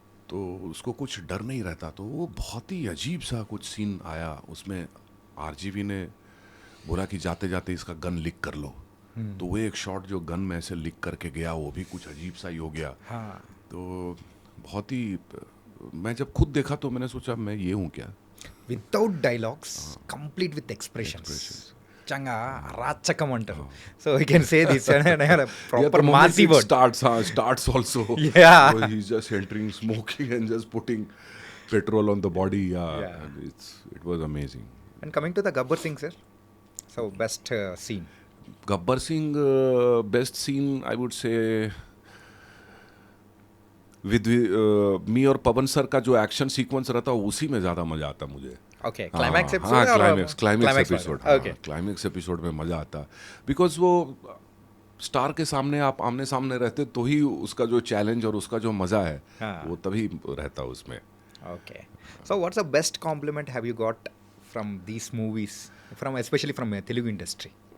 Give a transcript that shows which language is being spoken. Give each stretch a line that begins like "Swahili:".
Hindi: तो उसको कुछ डर नहीं रहता. तो वो बहुत ही अजीब सा कुछ सीन आया उसमें. आरजीवी ने बोला कि जाते जाते इसका गन लीक कर लो. तो वो एक शॉट जो गन में ऐसे लीक करके गया, वो भी कुछ अजीब सा ही हो गया. हाँ. तो बहुत ही, मैं जब खुद देखा तो मैंने सोचा मैं ये हूँ क्या.
English: Without dialogues complete with expressions.
Telugu: చంగా రాచకం అంటారు.
English: So I can say this proper massy word. starts also. Yeah. So he's just entering, smoking and just putting petrol on the body. Yeah. And it was amazing. And coming to the Gabbar Singh sir, so best scene? Gabbar Singh, best scene I would say with me
Hindi: और पवन sir का जो action sequence रहता है उसी में ज़्यादा मज़ा आता मुझे.
English: Okay. Climax
Hindi: हाँ,
English: Episode? Climax episode. Okay.
Hindi: Climax episode में मज़ा आता बिकॉज वो स्टार के सामने आप आमने सामने रहते तो ही उसका जो चैलेंज और उसका जो मज़ा है हाँ. वो तभी रहता उसमें.
English: Okay. So what's the best compliment have you got from these movies, from especially from Telugu industry?